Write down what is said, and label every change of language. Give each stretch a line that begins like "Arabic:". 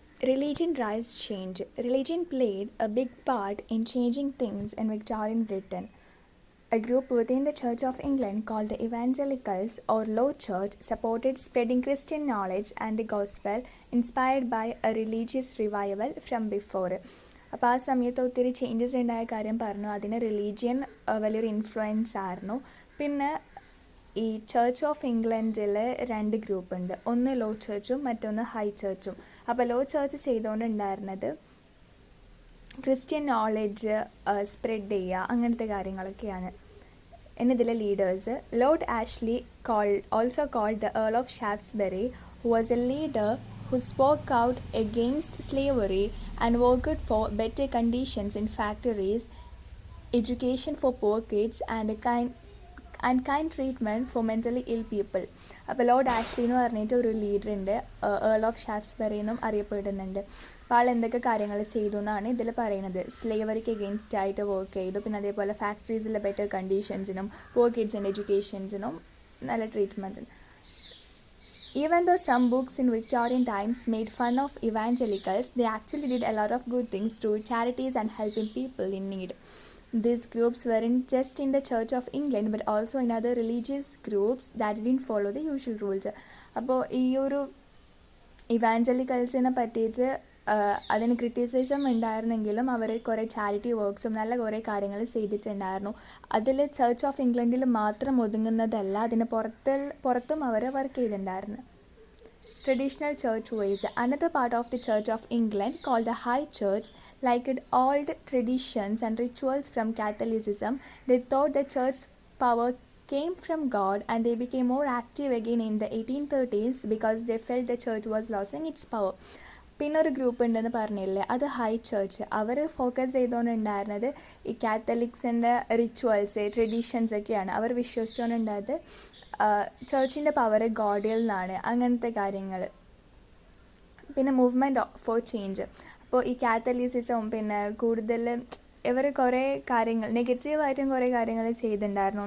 English: Religion drives change. Religion played a big part in changing things in Victorian Britain. A group within the Church of England called the Evangelicals or Low Church supported spreading Christian knowledge and the gospel inspired by a religious revival from before.
Malayalam: അപ്പോൾ ആ സമയത്ത് ഒത്തിരി changes ഉണ്ടായ കാര്യം പറഞ്ഞു. അതിന് religion വലിയൊരു influence ആയിരുന്നു. പിന്നെ ഈ ചർച്ച് ഓഫ് ഇംഗ്ലണ്ടിൽ 2 ഗ്രൂപ്പുണ്ട്. ഒന്ന് ലോ ചർച്ചും മറ്റൊന്ന് ഹൈ ചർച്ചും. അപ്പോൾ law church ചെയ്തുകൊണ്ടുണ്ടായിരുന്നത് Christian knowledge spread ചെയ്യുക, അങ്ങനത്തെ കാര്യങ്ങളൊക്കെയാണ്. എന്നതിലെ leaders Lord Ashley
English: also called the Earl of Shaftesbury, who was a leader who spoke out against slavery and worked for better conditions in factories, education for poor kids and kind treatment for mentally ill people.
Malayalam: അപ്പോൾ Lord Ashley എന്ന് പറഞ്ഞിട്ട് ഒരു ലീഡറുണ്ട്, Earl of ഷാഫ്റ്റ്സ്ബറി എന്നും അറിയപ്പെടുന്നുണ്ട്. അപ്പോൾ ആൾ എന്തൊക്കെ കാര്യങ്ങൾ ചെയ്തു എന്നാണ് ഇതിൽ പറയുന്നത്. സ്ലേവറിക്ക് എഗെയിൻസ്റ്റ് ആയിട്ട് വർക്ക് ചെയ്തു. പിന്നെ അതേപോലെ ഫാക്ടറീസിലെ ബെറ്റർ കണ്ടീഷൻസിനും poor kidsൻ്റെ എഡ്യൂക്കേഷൻസിനും നല്ല ട്രീറ്റ്മെൻറ്റിനും.
English: Even though some books in Victorian times made fun of evangelicals, they actually did a lot of good things through charities and helping people in need. These groups weren't just in the Church of England but also in other religious groups that didn't follow the usual rules.
Malayalam: അപ്പോൾ ഈ ഒരു ഇവാഞ്ചലിക്കൽസിനെ പറ്റിയിട്ട് അതിന് criticism ഉണ്ടായിരുന്നെങ്കിലും അവർ കുറേ charity വർക്ക്സും നല്ല കുറേ കാര്യങ്ങൾ ചെയ്തിട്ടുണ്ടായിരുന്നു. അതിൽ ചർച്ച് ഓഫ് ഇംഗ്ലണ്ടിൽ മാത്രം ഒതുങ്ങുന്നതല്ല, അതിന് പുറത്തും അവർ വർക്ക് ചെയ്തിട്ടുണ്ടായിരുന്നു.
English: Traditional church ways. Another part of the Church of England, called the High Church, liked old traditions and rituals from Catholicism. They thought the church power came from God and they became more active again in the 1830s because they felt the church was losing its power.
Malayalam: പിന്നെ ഒരു group ഉണ്ടെന്ന് പറഞ്ഞില്ലേ, അത് high church. അവർ focus ചെയ്തുകൊണ്ടുണ്ടായിരുന്നത് ഈ കാത്തലിക്സിൻ്റെ rituals traditions ഒക്കെയാണ്. അവർ വിശ്വസിച്ചുകൊണ്ടുണ്ടായത് ചർച്ചിൻ്റെ power ഗോഡിൽ നിന്നാണ്, അങ്ങനത്തെ കാര്യങ്ങൾ. പിന്നെ മൂവ്മെൻറ്റ് ഫോർ ചേഞ്ച്. അപ്പോൾ ഈ കാത്തലിസിസവും പിന്നെ കൂടുതൽ ഇവർ കുറേ കാര്യങ്ങൾ നെഗറ്റീവായിട്ടും കുറേ കാര്യങ്ങൾ ചെയ്തിട്ടുണ്ടായിരുന്നു.